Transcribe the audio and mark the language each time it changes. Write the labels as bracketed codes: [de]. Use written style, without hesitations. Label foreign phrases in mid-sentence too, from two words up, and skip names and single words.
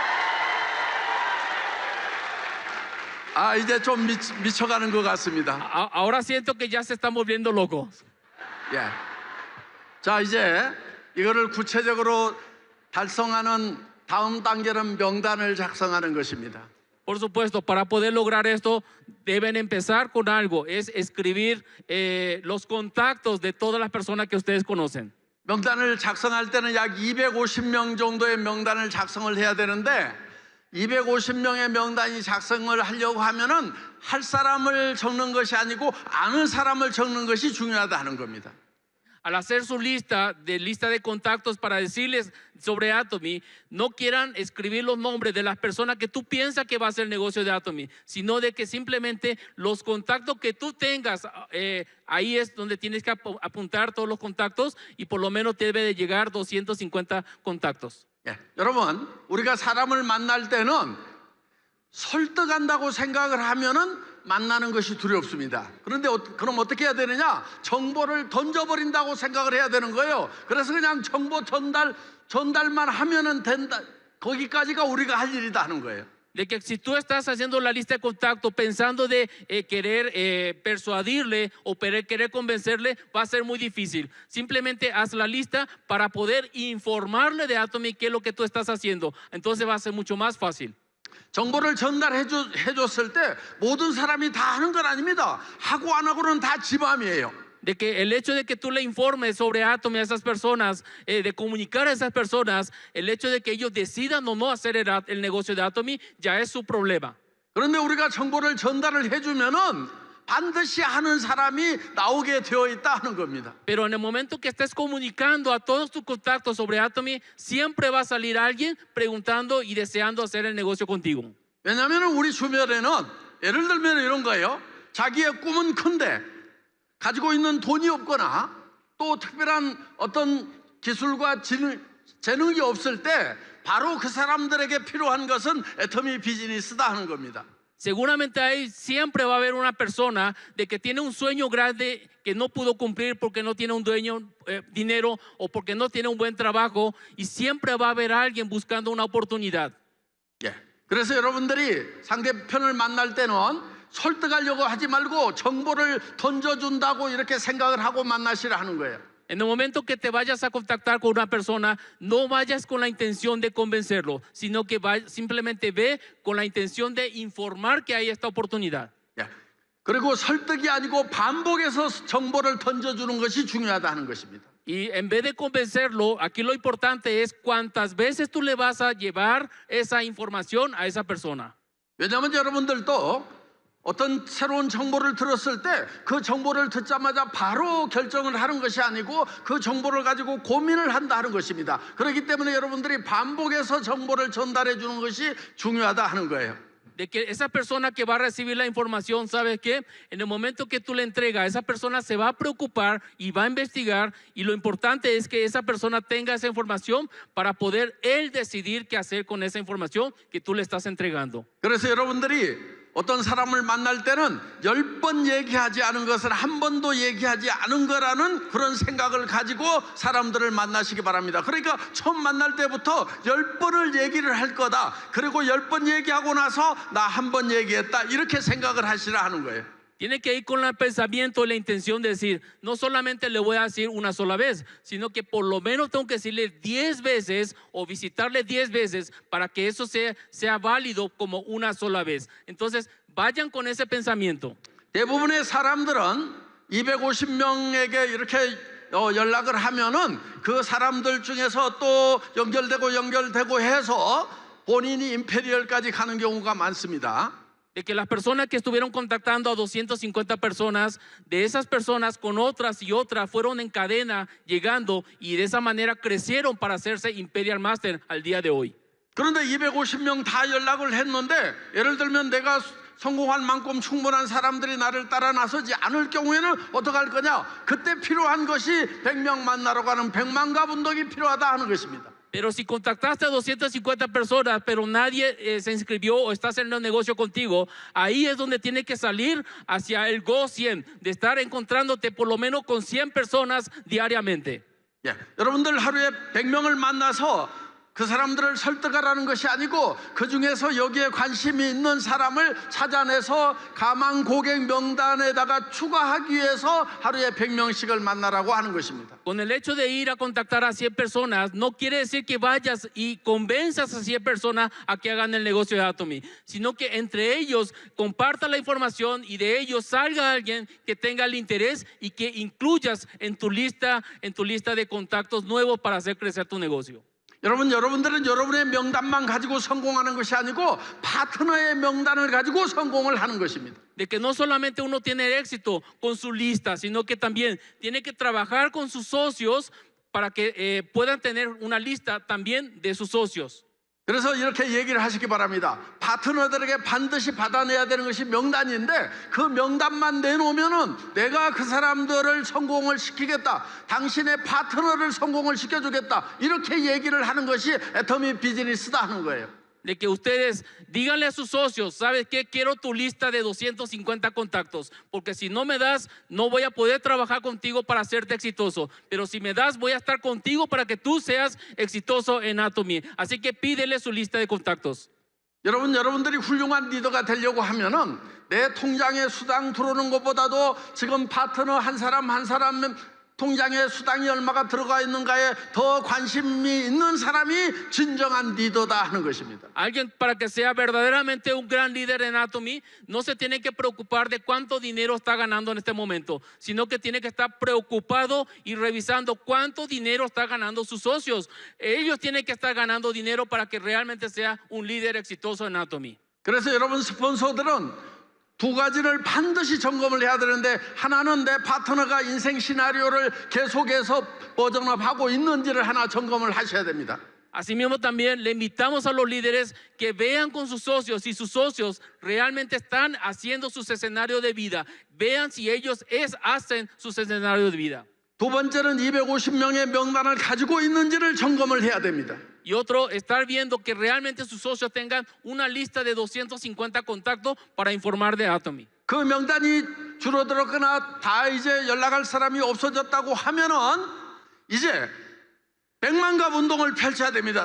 [ko] 아, 이제 좀 미쳐가는 것 같습니다. [es] Ahora siento que ya se están volviendo locos. [ko] 예. 자, 이제 이거를 구체적으로 달성하는 다음 단계는 명단을 작성하는 것입니다. [es] Por supuesto, para poder lograr esto, deben empezar con algo, es escribir los contactos de todas las personas que ustedes conocen. [ko] 명단을 작성할 때는 약 250명 정도의 명단을 작성을 해야 되는데 250명의 명단이 작성을 하려고 하면은 할 사람을 적는 것이 아니고 아는 사람을 적는 것이 중요하다는 겁니다. [es] Al hacer su lista de contactos para decirles sobre Atomy, no quieran escribir los nombres de las personas que tú piensas que va a hacer el negocio de Atomy, sino de que simplemente los contactos que tú tengas, ahí es donde tienes que apuntar todos los contactos y por lo menos te debe de llegar 250 contactos. [ko] 예, 여러분, 우리가 사람을 만날 때는 설득한다고 생각을 하면은 만나는 것이 두렵습니다. 그런데 그럼 어떻게 해야 되느냐? 정보를 던져버린다고 생각을 해야 되는 거예요. 그래서 그냥 정보 전달만 하면은 된다. 거기까지가 우리가 할 일이다 하는 거예요. [es] De que si tú estás haciendo la lista de contactos pensando de querer persuadirle o querer convencerle, va a ser muy difícil. Simplemente haz la lista para poder informarle de Atomy qué es lo que tú estás haciendo. Entonces va a ser mucho más fácil. [ko] 정보를 전달해 줬을 때 모든 사람이 다 하는 건 아닙니다. 하고 안 하고는 다 지 맘이에요. [es] De que el hecho de que tú le informes sobre Atomy a esas personas, de comunicar a esas personas, el hecho de que ellos decidan o no hacer el negocio de Atomy, ya es su problema. [ko] 그런데 우리가 정보를 전달을 해주면은 반드시 하는 사람이 나오게 되어 있다 하는 겁니다. [es] Pero en el momento que estés comunicando a todos tus contactos sobre Atomy, siempre va a salir alguien preguntando y deseando hacer el negocio contigo. [ko] 왜냐하면 우리 주변에는 예를 들면 이런 거예요. 자기의 꿈은 큰데 가지고 있는 돈이 없거나 또 특별한 어떤 기술과 재능이 없을 때 바로 그 사람들에게 필요한 것은 애터미 비즈니스다 하는 겁니다. [es] Seguramente ahí siempre va a haber una persona de que tiene un sueño grande que no pudo cumplir porque no tiene un dueño dinero o porque no tiene un buen trabajo, y siempre va a haber alguien buscando una oportunidad. [ko] 예. 그래서 여러분들이 상대편을 만날 때는 설득하려고 하지 말고 정보를 던져준다고 이렇게 생각을 하고 만나시라 하는 거예요. [es] En el momento que te vayas a contactar con una persona, no vayas con la intención de convencerlo, sino que simplemente ve con la intención de informar que hay esta oportunidad. [ko] 예. 그리고 설득이 아니고 반복해서 정보를 던져주는 것이 중요하다 하는 것입니다. [es] Y en vez de convencerlo, aquí lo importante es cuántas veces tú le vas a llevar esa información a esa persona. [ko] 왜냐하면 여러분들도 어떤 새로운 정보를 들었을 때 그 정보를 듣자마자 바로 결정을 하는 것이 아니고 그 정보를 가지고 고민을 한다 하는 것입니다. 그렇기 때문에 여러분들이 반복해서 정보를 전달해 주는 것이 중요하다 하는 거예요. [es] De que esa persona que va a recibir la información, ¿sabes qué? En el momento que tú le entregas, esa persona se va a preocupar y va a investigar, y lo importante es que esa persona tenga esa información para poder él decidir qué hacer con esa información que tú le estás entregando. [ko] 그래서 여러분들이 어떤 사람을 만날 때는 10번 얘기하지 않은 것을 한 번도 얘기하지 않은 거라는 그런 생각을 가지고 사람들을 만나시기 바랍니다. 그러니까 처음 만날 때부터 10번을 얘기를 할 거다. 그리고 10번 얘기하고 나서 나 한 번 얘기했다. 이렇게 생각을 하시라 하는 거예요. [es] Tiene que ir con el pensamiento y la intención de decir, no solamente le voy a decir una sola vez, sino que por lo menos tengo que decirle 10 veces o visitarle 10 veces para que eso sea válido como una sola vez. Entonces, vayan con ese pensamiento. [ko] 대부분의 사람들은 250명에게 이렇게 연락을 하면은 그 사람들 중에서 또 연결되고 해서 본인이 임페리얼까지 가는 경우가 많습니다. [es] De que las personas que estuvieron contactando a 250 personas, de esas personas con otras y otras fueron en cadena llegando, y de esa manera crecieron para hacerse Imperial Master al día de hoy. [ko] 그런데 250명 다 연락을 했는데 예를 들면 내가 성공할 만큼 충분한 사람들이 나를 따라 나서지 않을 경우에는 어떻게 할 거냐? 그때 필요한 것이 100명 만나러 가는 100만가 운동이 필요하다 하는 것입니다. [es] Pero si contactaste a 250 personas, pero nadie se inscribió o está haciendo negocio contigo, ahí es donde tienes que salir hacia el Go 100, de estar encontrándote por lo menos con 100 personas diariamente. [ko] 예, 여러분들 하루에 100명을 만나서 그 사람들을 설득하라는 것이 아니고 그 중에서 여기에 관심이 있는 사람을 찾아내서 가망 고객 명단에다가 추가하기 위해서 하루에 100명씩을 만나라고 하는 것입니다. [es] Con el hecho de ir a contactar a 100 personas, no quiere decir que vayas y convenzas a 100 personas a que hagan el negocio de Atomy, sino que entre ellos comparta la información y de ellos salga alguien que tenga el interés y que incluyas en tu lista de contactos nuevos para hacer crecer tu negocio. [ko] 여러분들은 여러분의 명단만 가지고 성공하는 것이 아니고 파트너의 명단을 가지고 성공을 하는 것입니다. [es] De que no solamente uno tiene éxito con su lista, sino que también tiene que trabajar con sus socios para que puedan tener una lista también de sus socios. [ko] 그래서 이렇게 얘기를 하시기 바랍니다. 파트너들에게 반드시 받아내야 되는 것이 명단인데 그 명단만 내놓으면은 내가 그 사람들을 성공을 시키겠다. 당신의 파트너를 성공을 시켜주겠다. 이렇게 얘기를 하는 것이 애터미 비즈니스다 하는 거예요. [es] De que ustedes díganle a sus socios, ¿sabes qué? Quiero tu lista de 250 contactos, porque si no me das, no voy a poder trabajar contigo para hacerte exitoso, pero si me das, voy a estar contigo para que tú seas exitoso en Atomy. Así que pídele su lista de contactos. [ko] 여러분들이 훌륭한 리더가 되려고 하면은 내 통장에 수당 들어오는 것보다도 지금 파트너 한 사람 통장에 수당이 얼마가 들어가 있는가에 더 관심이 있는 사람이 진정한 리더다 하는 것입니다. [es] Alguien para que sea verdaderamente un gran líder en Atomy no se tiene que preocupar de cuánto dinero está ganando en este momento, sino que tiene que estar preocupado y revisando cuánto dinero está ganando sus socios. Ellos tienen que estar ganando dinero para que realmente sea un líder exitoso en Atomy. [ko] 그래서 여러분 스폰서들은 두 가지를 반드시 점검을 해야 되는데 하나는 내 파트너가 인생 시나리오를 계속해서 버전업하고 있는지를 하나 점검을 하셔야 됩니다. [es] Asimismo también le invitamos a los líderes que vean con sus socios si sus socios realmente están haciendo sus escenarios de vida. Vean si ellos hacen sus escenarios de vida. [ko] 두 번째는 250명의 명단을 가지고 있는지를 점검을 해야 됩니다. [es] Y otro, estar viendo que realmente sus socios tengan una lista de 250 contactos para informar de Atomy. [ko] 그 명단이 줄어들었거나 다 이제 연락할 사람이 없어졌다고 하면은 이제 백만갑 운동을 펼쳐야 됩니다.